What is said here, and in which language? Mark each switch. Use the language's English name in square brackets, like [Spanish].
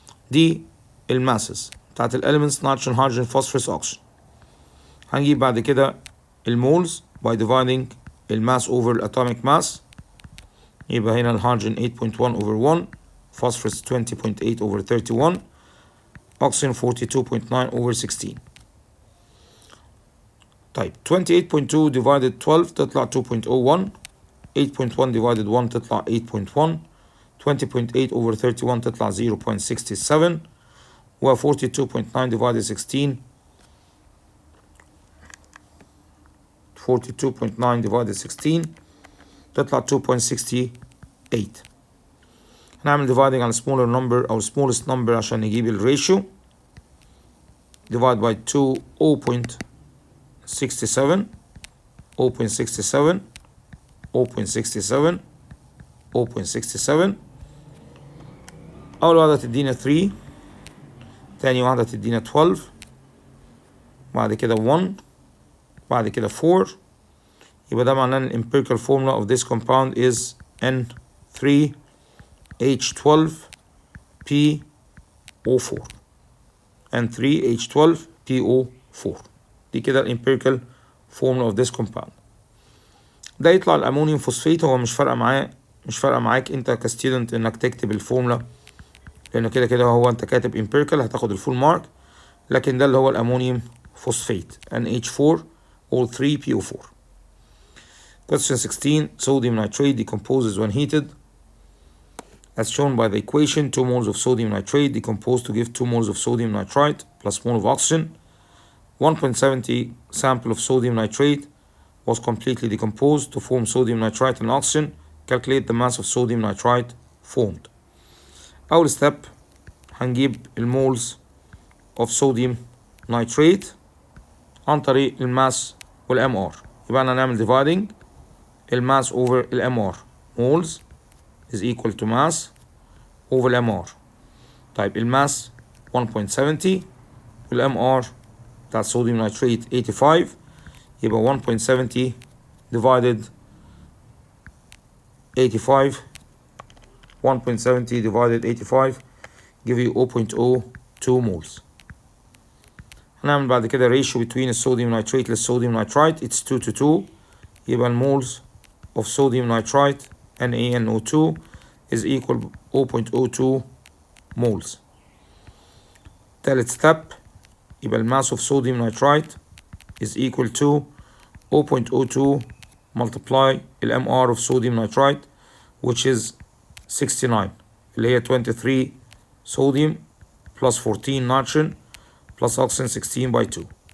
[Arabic] دي الماسز بتاعت الاليمنتس نيتروجين هيدروجين فوسفورس أكسجين. هنجيب بعد كده المولز by dividing الماس over الatomic mass. [English] يبقى هنا الهيدروجين 8.1 over 1 phosphorus 20.8 over 31 oxygen 42.9 over 16. [Arabic] طيب 28.2 divided 12 تطلع 2.01 8.1 divided 1 تطلع 8.1 20.8 over 31 تطلع 0.67 و 42.9 divided 16 42.9 divided 16 تطلع 2.68. هنعمل dividing على smaller number أو smallest number عشان نجيب الريشيو. [English] divide by 2 0.67 0.67 0.67 0.67. [Arabic] أول واحدة تدينا 3، تاني واحدة تدينا 12، بعد كده 1، بعد كده 4. يبقى ده معناه ان [English] empirical formula of this compound is N3H12PO4. [Arabic] N3H12PO4 دي كده الامبيريكال [English] formula of this compound. [Arabic] ده يطلع الامونيوم فوسفيت. هو مش فارقه معاك انت كستودنت انك تكتب الفورمولا، لانه كده كده هو انت كاتب امبيريكال هتاخد الفول مارك، لكن ده اللي هو الامونيوم فوسفيت NH4O3PO4. [English] Question 16. Sodium nitrate decomposes when heated. As shown by the equation, 2 moles of sodium nitrate decompose to give 2 moles of sodium nitrite plus mole of oxygen. 1.70 sample of sodium nitrate was completely decomposed to form sodium nitrite and oxygen. Calculate the mass of sodium nitrite formed. [Arabic] أول step هنجيب المولز of sodium nitrate عن طريق الماس والام ار. يبقى أنا هنعمل dividing الماس over الام ار. [English] moles is equal to mass over الام ار. [Arabic] طيب الماس 1.70 والام ار بتاع الصوديوم نيتريت 85، يبقى 1.70 divided 85 1.70 divided 85 [English] give you 0.02 moles. [Arabic] هنعمل بعد كده ratio between الصوديوم نيتريت للصوديوم نيترايت [English] it's 2 to 2. يبقى المولز of sodium nitrite NaNO2 is equal 0.02 moles. تالت step يبقى الماس of sodium nitrite is equal to 0.02 multiply الMR of sodium nitrite which is 69 [Arabic] اللي هي [English] 23 sodium plus 14 nitrogen plus oxygen 16 by 2.